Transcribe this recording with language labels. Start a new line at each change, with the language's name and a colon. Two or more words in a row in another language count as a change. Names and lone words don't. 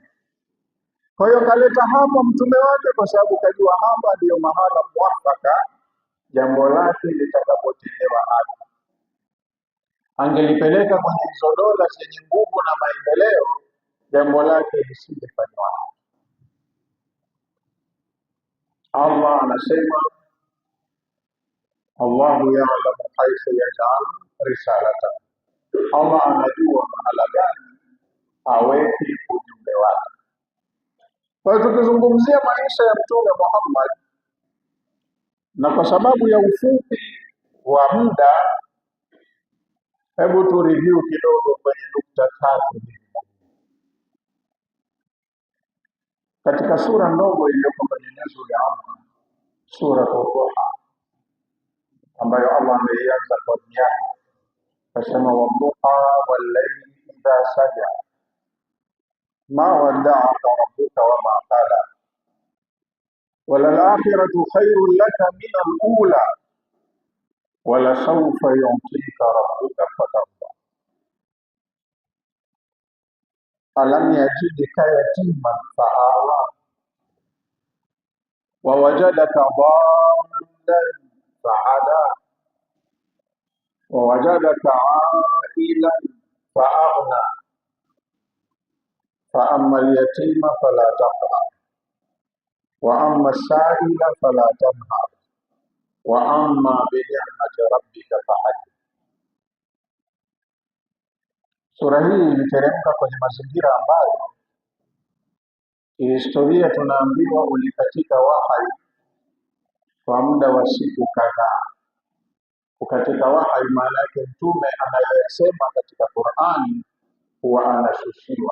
Swahili: Kwa hiyo kaleta hapa mtume wake kwa sababu kajua hapa ndio mahala mwafaka jambo lake litakapotendewa haki. Angelipeleka kwenye hizo dola zenye nguvu na maendeleo, jambo lake lisingefanywa. Allah anasema
Arabic: الله أعلم حيث يجعل رسالته,
Swahili: Allah anajua mahala gani aweke ujumbe wake. Kwa hiyo tukizungumzia maisha ya Mtume Muhammad, na kwa sababu ya ufupi wa muda, hebu tu review kidogo kwenye nukta tatu katika sura ndogo iliyoko kwenye neno ya Allah, sura Duha, ambayo Allah ameianza kwa jina, akasema
Arabic: والضحى والليل إذا سجى ما ودعك ربك وما قلى وللآخرة خير لك من الأولى ولسوف يعطيك ربك فترضى ألم يجدك يتيما فآوى ووجدك ضالا فهدى ووجدك عائلا فأغنى فأما اليتيم فلا تقهر وأما السائل فلا تنهر وأما بنعمة ربك فحدث.
Swahili: Sura hii iliteremka kwenye mazingira ambayo historia tunaambiwa ulikatika wahyi kwa muda wa siku kadhaa. Kukatika wahyi maana yake mtume anayesema katika Qur'ani huwa anashushiwa.